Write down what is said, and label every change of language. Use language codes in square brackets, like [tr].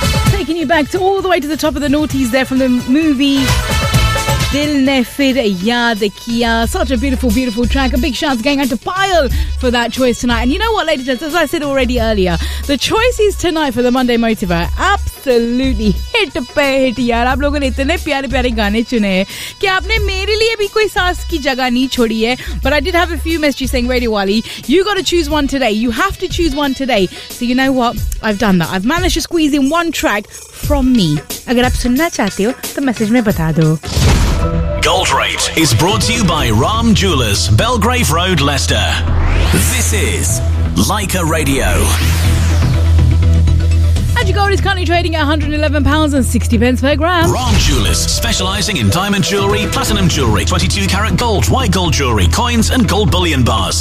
[en] Taking you back to all the way to the top of the noughties there from the movie Dil Ne Phir Yaad Kiya. Such a beautiful, beautiful track. A big shout out to going out to Pyle for that choice tonight. And you know what, ladies and gentlemen, as I said already earlier, the choices tonight for the Monday Motive are absolutely [hi] hit pe hit. यार, आप लोगों ने इतने प्यारे प्यारे गाने चुने है कि आपने मेरे लिए भी कोई सांस की जगह नहीं छोड़ी है. [en] But I did have a few messages saying, Radio Wali, you got to choose one today. You have to choose one today. So you know what? I've done that. I've managed to squeeze in one track from me. [hi] अगर आप सुनना चाहते हो, तो message में बता दो. [en] Gold Rate is brought to you by Ram Jewelers, Belgrave Road, Leicester. This is Leica Radio. And your gold is currently trading at £111.60 per gram. Ram Jewelers, specialising in diamond jewellery, platinum jewellery, 22 karat gold, white gold jewellery, coins and gold bullion bars.